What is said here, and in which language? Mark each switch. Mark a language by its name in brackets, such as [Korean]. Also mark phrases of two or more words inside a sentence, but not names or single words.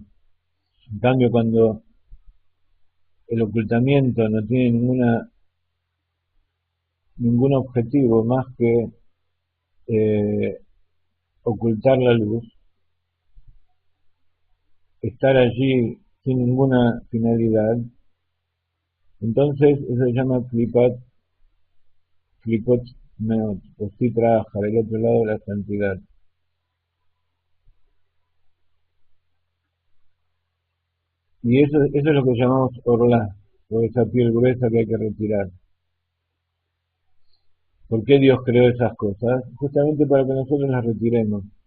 [Spanish] En cambio, cuando el ocultamiento no tiene ningún objetivo más que eh, ocultar la luz, estar allí sin ninguna finalidad, entonces eso se llama [Hebrew] klipot meot, [Spanish] o [Aramaic] סטרא אחרא, [Spanish] el otro lado de la santidad. Y eso es lo que llamamos orla, o esa piel gruesa que hay que retirar. ¿Por qué Dios creó esas cosas? Justamente para que nosotros las retiremos.